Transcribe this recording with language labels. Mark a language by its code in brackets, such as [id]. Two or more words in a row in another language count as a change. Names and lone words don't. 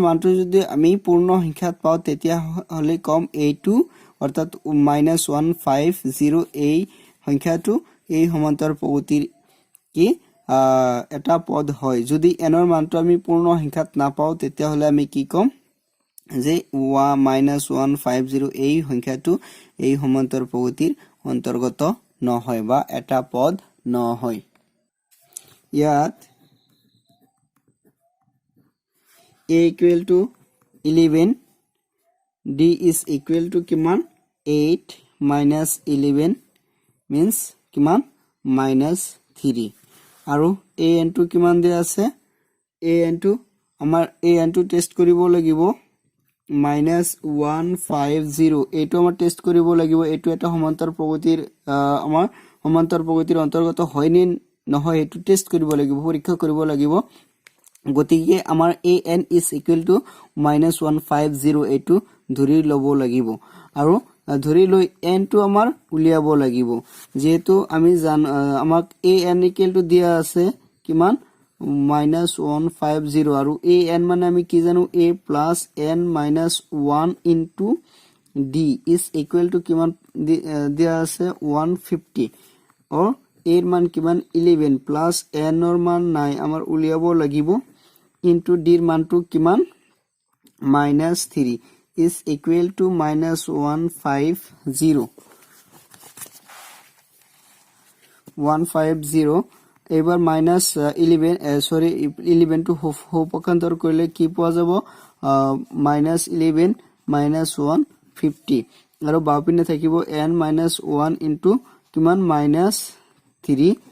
[as] মানটো যদি আমি পূৰ্ণ সংখ্যাত পাও তেতিয়া হলে কম a2 অৰ্থাৎ -150 এই সংখ্যাটো এই সমান্তৰাল প্ৰগতিৰ কি এটা পদ হয় যদি n ৰ মানটো আমি পূৰ্ণ সংখ্যাত নাপাও তেতিয়া হলে আমি কি কম যে -150 এই সংখ্যাটো এই সমান্তৰাল প্ৰগতিৰ অন্তৰ্গত নহয় বা এটা পদ নহয় ইয়াত [en] a equal to 11 d is equal to [as] কিমান [en] 8 minus 11 means [as] কিমান -3 আৰু an টো কিমান দিয়া আছে an টো আমাৰ an টো টেস্ট কৰিব লাগিব -150 এইটো আমাৰ টেস্ট কৰিব লাগিব এইটো এটা সমান্তৰাল প্ৰগতিৰ আমাৰ সমান্তৰাল প্ৰগতিৰ অন্তৰ্গত হয় নে নহয় এইটো টেস্ট কৰিব লাগিব পৰীক্ষা কৰিব লাগিব গতিকে আমাৰ [en] an is equal to [as] -150 এইটো ধৰি লব লাগিব আৰু ধৰি লৈ n টো আমাৰ উলিয়াব লাগিব যেহেতু আমি আমাক [en] an equal to [as] দিয়া আছে কিমান -150 আৰু an মানে আমি কি জানো [en] a plus n minus 1 into d is equal to [as] কিমান দিয়া আছে 150 or a ৰ মান কিমান [en] 11 plus n [as] ৰ মান নাই আমাৰ উলিয়াব লাগিব [en] into d [as] ৰ মানটো কিমান -3 [en] is equal to [as] -150 এবাৰ -11 টো পক্ষান্তৰ কৰিলে কি পোৱা যাব -11 -150 আৰু বাওপিনে থাকিব [en] n -1 into [as] কিমান -3